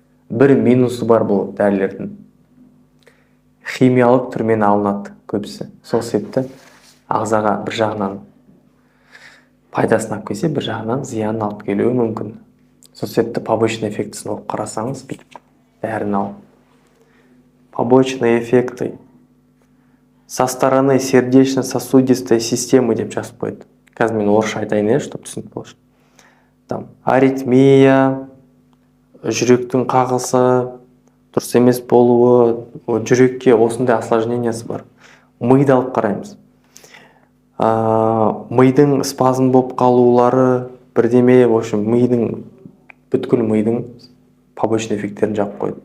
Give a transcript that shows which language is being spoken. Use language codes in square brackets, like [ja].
[kk] Бір минусы бар бұл дәрілердің. Химиялық түрмен алынады көбісі. Сол себепті ағзаға бір жағынан пайдасын алып келсе, бір жағынан зиянын алып келуі мүмкін. Сол себепті побочный эффектісін оқып қарасаңыз, бәрін ал. [ru] Побочные эффекты со стороны сердечно-сосудистой системы [kk] деп жазып қойды. Қазір мен орысша айтайын, [ru] чтобы [kk] түсінікті болсын. [ru] Там [kk] аритмия, жүректің қағысы, дұрыс емес болуы, жүрекке осындай осложнениесі бар. Миды алып қараймыз. Мидың спазм болып қалулары, бірдеме, [ru] в общем, [kk] бүткіл мидың побочный эффекттерін жап қойды.